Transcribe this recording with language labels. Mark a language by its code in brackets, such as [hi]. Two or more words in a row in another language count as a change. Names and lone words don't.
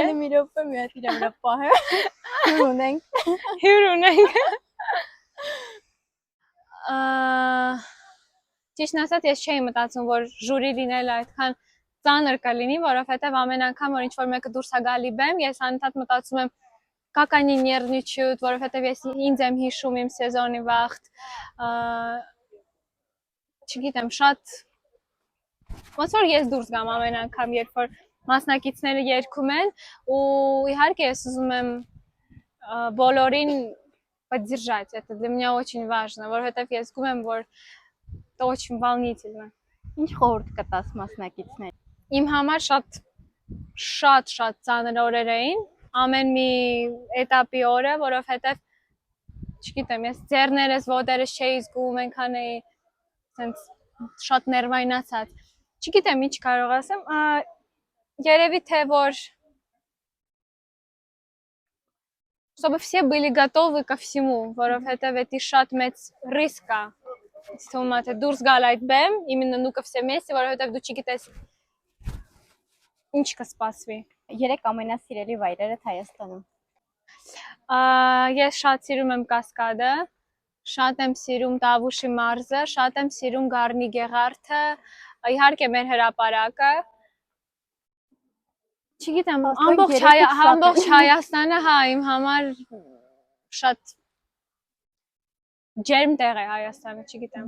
[hy] Մի րոպե մի հատ իր վրա պահեմ Հյուր ունենք Հյուր ունենք Ճիշտն ասած, ես չէի մտածում, որ ժյուրի լինելը այդքան ծանր կլինի, որովհետև ամեն անգամ, որ ինչ-որ մեկը դուրս է գալի բեմ, ես անընդհատ մտածում եմ [ru] как они нервничают, [hy] որովհետև ես ինձ եմ հիշում իմ սեզոնի վախտ Չգիտեմ, շատ ոնց որ ես դուրս գամ ամեն անգամ, երբ որ մասնակիցները երգում են ու իհարկե ես ուզում եմ բոլորին [ru] поддержать, это для меня очень важно, [hy] որովհետև ես զգում եմ, որ [ru] это очень волнительно [hy] Ինչ խորհուրդ կտաս մասնակիցներին Իմ համար շատ ծանր օրեր էին, ամեն մի էտապի օրը, որովհետև չգիտեմ, ես ձեռներս, ոտերս չէի զգում, այնքան էի սենց շատ ներվայնացած Չգիտեմ, ինչ կարող ասեմ, երևի թե որ [ru] чтобы все были готовы ко всему, [hy] որովհետև էդի շատ մեծ ռիսկ է Ինձ թվում է, թե դուրս գալ այդ բեմ, именно Նուկովսև Մեսսի, որովհետև դու չգիտես ինչ կսպասվի Երեք ամենասիրելի վայրերդ Հայաստանում Ես շատ սիրում եմ Կասկադը, շատ եմ սիրում Տավուշի մարզը, շատ եմ սիրում Գառնի Գեղարդը, իհարկե մեր հրապարակը Չգիտեմ, ամբողջ Հայաստանը, հա, իմ համար շատ ջերմ տեղ է Հայաստանը, չգիտեմ